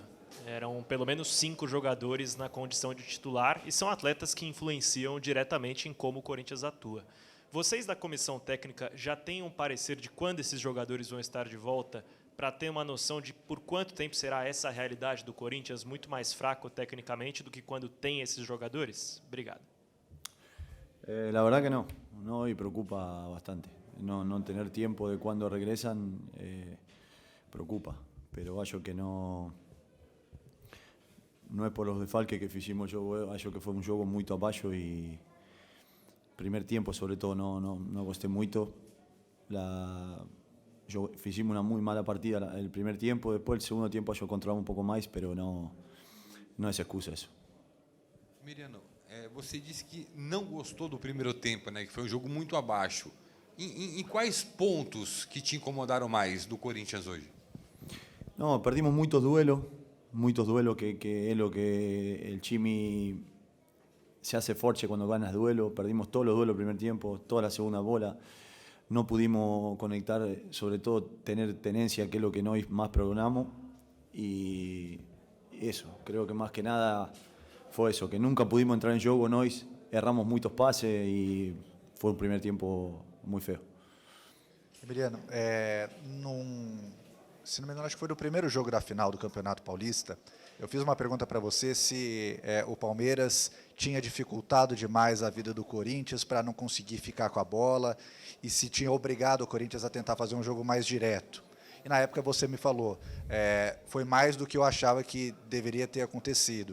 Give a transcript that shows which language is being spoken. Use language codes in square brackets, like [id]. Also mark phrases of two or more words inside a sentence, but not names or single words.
[pt] Eram pelo menos 5 jogadores na condição de titular e são atletas que influenciam diretamente em como o Corinthians atua. Vocês da comissão técnica já têm um parecer de quando esses jogadores vão estar de volta, para ter uma noção de por quanto tempo será essa realidade do Corinthians muito mais fraco tecnicamente do que quando tem esses jogadores? Obrigado. [es] La verdad que no, y preocupa bastante. No tener tiempo de cuando regresan preocupa, pero [pt] acho que [es] no es por los desfalques [pt] que fizemos, [es] yo [pt] acho que [es] fue un juego muy abajo y primer tiempo sobre todo no [pt] gosté muito. [es] Fizemos una muy mala partida el primer tiempo, después el segundo tiempo yo controlaba un poco más, pero no es excusa eso. [pt] Emiliano, você disse que não gostou do primeiro tempo, né? Que foi um jogo muito abaixo. Em quais pontos que te incomodaram mais do Corinthians hoje? [es] No, perdimos muchos duelos que es lo que el Chimi se hace fuerte cuando ganas duelo. Perdimos todos los duelos el primer tiempo, toda la segunda bola. No pudimos conectar, sobre todo tener tenencia, que es lo que nosotros más programamos. Y eso, creo que más que nada fue eso, que nunca pudimos entrar en juego, nosotros erramos muchos pases y fue un primer tiempo muy feo. [pt] Emiliano, se não me engano, acho que foi no primeiro jogo da final do Campeonato Paulista, eu fiz uma pergunta para você se o Palmeiras tinha dificultado demais a vida do Corinthians para não conseguir ficar com a bola e se tinha obrigado o Corinthians a tentar fazer um jogo mais direto. E na época você me falou, foi mais do que eu achava que deveria ter acontecido.